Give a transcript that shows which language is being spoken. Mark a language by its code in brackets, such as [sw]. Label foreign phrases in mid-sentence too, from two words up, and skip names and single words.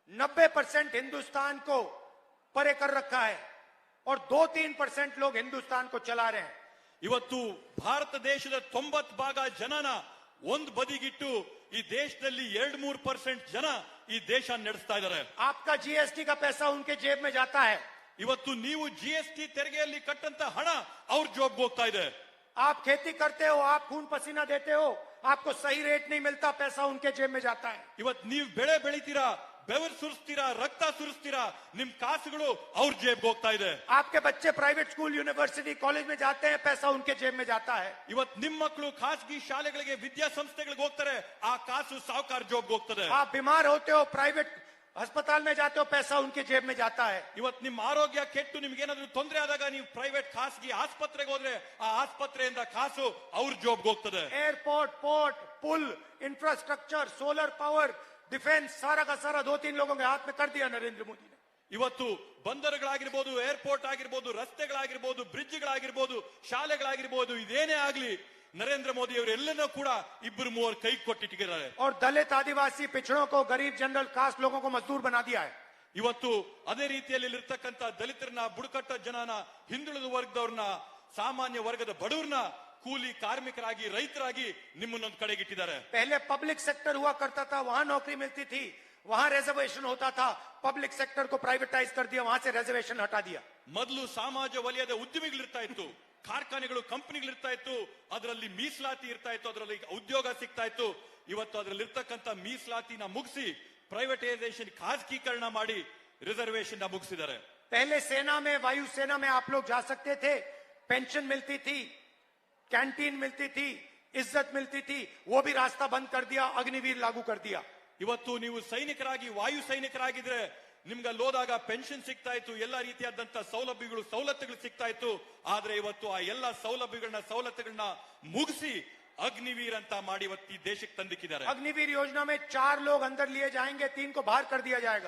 [hi] 90% हिंदुस्तान को परे कर रखा है और 2-3% लोग हिंदुस्तान को चला रहे हैं। [kn] ಇವತ್ತು ಭಾರತ ದೇಶದ 90% ಜನನ ಒಂದ್ ಬದಿಗಿಟ್ಟು ಈ ದೇಶದಲ್ಲಿ 2-3% ಜನ ಈ ದೇಶ ನಡೆಸ್ತಾ ಇದ್ದಾರೆ. [hi] आपका जीएसटी का पैसा उनके जेब में जाता है. [kn] ಇವತ್ತು ನೀವು ಜಿಎಸ್ಟಿ ತೆರಿಗೆಯಲ್ಲಿ ಕಟ್ಟಂತ ಹಣ ಅವ್ರ ಜೋಬ್ಗೆ ಹೋಗ್ತಾ ಇದೆ. [hi] आप खेती करते हो, आप खून पसीना देते हो, आपको सही रेट नहीं मिलता, पैसा उनके जेब में जाता है. [kn] ಇವತ್ತು ನೀವು ಬೆಳೆ ಬೆಳಿತೀರಾ, ಬೆವರು ಸುರಿಸ್ತೀರಾ, ರಕ್ತ ಸುರಿಸ್ತೀರಾ, ನಿಮ್ ಕಾಸುಗಳು ಅವ್ರ ಜೇಬ್ಗೆ ಹೋಗ್ತಾ ಇದೆ. [hi] आपके बच्चे [en] private school, [hi] यूनिवर्सिटी, कॉलेज में जाते हैं, पैसा उनके जेब में जाता है. [kn] ಇವತ್ತು ನಿಮ್ ಮಕ್ಕಳು ಖಾಸಗಿ ಶಾಲೆಗಳಿಗೆ, ವಿದ್ಯಾಸಂಸ್ಥೆಗಳಿಗೆ ಹೋಗ್ತಾರೆ, ಆ ಕಾಸು ಸಾಹುಕಾರ ಜೋಬ್ಗೆ ಹೋಗ್ತದೆ. [hi] आप बीमार होते हो, प्राइवेट अस्पताल में जाते हो, पैसा उनके जेब में जाता है. [kn] ಇವತ್ತು ನಿಮ್ಮ ಆರೋಗ್ಯ ಕೆಟ್ಟು ನಿಮ್ಗೆ ಏನಾದ್ರೂ ತೊಂದರೆ ಆದಾಗ ನೀವು ಪ್ರೈವೇಟ್ ಖಾಸಗಿ ಆಸ್ಪತ್ರೆಗೆ ಹೋದ್ರೆ ಆ ಆಸ್ಪತ್ರೆಯಿಂದ ಕಾಸು ಅವ್ರ ಜೋಬ್ಗೆ ಹೋಗ್ತದೆ. [hi] एयरपोर्ट, पोर्ट, पुल, इंफ्रास्ट्रक्चर, [en] solar power, [hi] डिफेंस, सारा का सारा 2-3 लोगों के हाथ में कर दिया नरेंद्र मोदी ने. [kn] ಇವತ್ತು ಬಂದರುಗಳಾಗಿರ್ಬೋದು, ಏರ್ಪೋರ್ಟ್ ಆಗಿರ್ಬೋದು, ರಸ್ತೆಗಳಾಗಿರ್ಬೋದು, ಬ್ರಿಡ್ಜ್ಗಳಾಗಿರ್ಬೋದು, ಶಾಲೆಗಳಾಗಿರ್ಬೋದು, ಇದೇನೇ ಆಗ್ಲಿ ನರೇಂದ್ರ ಮೋದಿ ಅವರು ಎಲ್ಲನೂ ಕೂಡ 2-3 ಕೈ ಕೊಟ್ಟಿಟ್ಟಿದ್ದಾರೆ. [hi] और दलित, आदिवासी, पिछड़ों को, गरीब, [en] general caste [hi] लोगों को मजदूर बना दिया है. [kn] ಇವತ್ತು ಅದೇ ರೀತಿಯಲ್ಲಿ ಇರ್ತಕ್ಕಂಥ ದಲಿತರನ್ನ, ಬುಡಕಟ್ಟ ಜನನ, ಹಿಂದುಳಿದ ವರ್ಗದವ್ರನ್ನ, ಸಾಮಾನ್ಯ ವರ್ಗದ ಬಡವರನ್ನ ಕೂಲಿ ಕಾರ್ಮಿಕರಾಗಿ, ರೈತರಾಗಿ ನಿಮ್ಮನ್ನೊಂದು ಕಡೆಗಿಟ್ಟಿದ್ದಾರೆ. [hi] पहले [en] public sector [hi] हुआ करता था, वहां नौकरी मिलती थी, वहां रिजर्वेशन होता था. [en] public sector [hi] को प्राइवेटाइज कर दिया, वहां से रिजर्वेशन हटा दिया. [kn] ಮೊದಲು ಸಮಾಜ ವಲಯದ ಉದ್ಯಮಿಗಳಿರ್ತಾ ಇತ್ತು, ಕಾರ್ಖಾನೆಗಳು, ಕಂಪನಿಗಳಿರ್ತಾ ಇತ್ತು, ಅದರಲ್ಲಿ ಮೀಸಲಾತಿ ಇರ್ತಾ ಇತ್ತು, ಅದರಲ್ಲಿ ಉದ್ಯೋಗ ಸಿಗ್ತಾ ಇತ್ತು. ಇವತ್ತು ಅದರಲ್ಲಿ ಇರ್ತಕ್ಕಂಥ ಮೀಸಲಾತಿನ ಮುಗಿಸಿ ಪ್ರೈವೇಟೈಸೇಷನ್, ಖಾಸಗೀಕರಣ ಮಾಡಿ ರಿಸರ್ವೇಶನ್ ಮುಗಿಸಿದ್ದಾರೆ. [hi] पहले सेना में, वायुसेना में आप लोग जा सकते थे, पेंशन मिलती थी, कैंटीन मिलती थी, इज्जत मिलती थी, वो भी रास्ता बंद कर दिया, अग्निवीर लागू कर दिया. [kn] ಇವತ್ತು ನೀವು ಸೈನಿಕರಾಗಿ, ವಾಯು ಸೈನಿಕರಾಗಿದ್ರೆ ನಿಮ್ಗೆ ಅಲ್ಲೋದಾಗ ಪೆನ್ಷನ್ ಸಿಗ್ತಾ ಇತ್ತು, ಎಲ್ಲಾ ರೀತಿಯಾದಂತ ಸವಲತ್ತುಗಳು ಸಿಗ್ತಾ ಇತ್ತು. ಆದ್ರೆ ಇವತ್ತು ಆ ಎಲ್ಲಾ ಸವಲತ್ತುಗಳನ್ನ ಮುಗಿಸಿ ಅಗ್ನಿವೀರ್ ಅಂತ ಮಾಡಿ ಇವತ್ತು ಈ ದೇಶಕ್ಕೆ ತಂದಿಕ್ಕಿದ್ದಾರೆ. [hi] अग्निवीर योजना में 4 लोग अंदर लिए जाएंगे, 3 को बाहर कर दिया जाएगा.